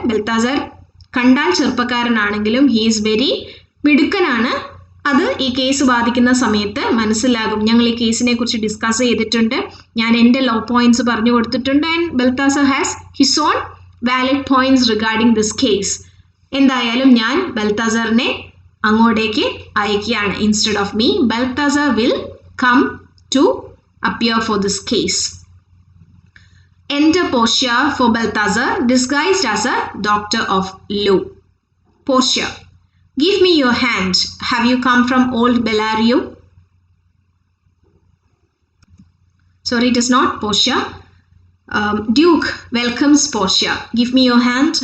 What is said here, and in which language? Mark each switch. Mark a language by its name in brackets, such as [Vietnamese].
[Malayalam] Balthazar കണ്ടാൽ ചെറുപ്പക്കാരനാണെങ്കിലും [English] he is very [Malayalam] മിടുക്കനാണ്. അത് ഈ കേസ് ബാധിക്കുന്ന സമയത്ത് മനസ്സിലാകും. ഞങ്ങൾ ഈ കേസിനെ കുറിച്ച് ഡിസ്കസ് ചെയ്തിട്ടുണ്ട്, ഞാൻ എൻ്റെ ലോ പോയിന്റ്സ് പറഞ്ഞു കൊടുത്തിട്ടുണ്ട്. [English] And Balthazar has his own valid points regarding this case. [Malayalam] എന്തായാലും ഞാൻ ബൽത്താസറിനെ അങ്ങോട്ടേക്ക് അയക്കുകയാണ്. [English] Instead of me, Balthazar will come to appear for this case. Enter Portia for Balthazar, disguised as a doctor of law. Portia, give me your hand. Have you come from old Bellario? Sorry, it is not Portia. Duke welcomes Portia. Give me your hand.